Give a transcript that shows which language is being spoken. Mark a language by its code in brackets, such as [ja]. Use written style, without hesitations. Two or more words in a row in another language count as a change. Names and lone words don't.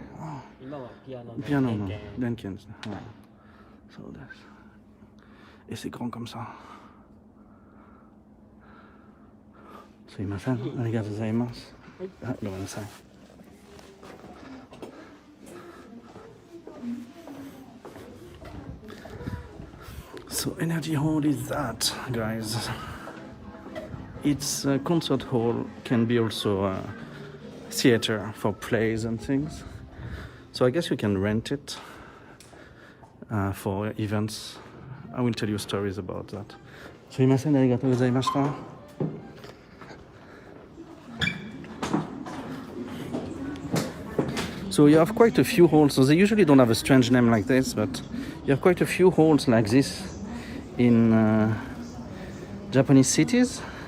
[ja] 今はピアノの連携ですね。はい。そうです。 [fr] Et c'est grand comme ça。 [ja] すいません。ありがとうございます。はい、ごめんなさい。 [en] So energy hall is that, guys. Its concert hall can be also theater for plays and things. So I guess you can rent it for events. I will tell you stories about that. [ja] すいません、ありがとうございました。 [en] So you have quite a few halls. So they usually don't have a strange name like this, but you have quite a few halls like this in Japanese cities.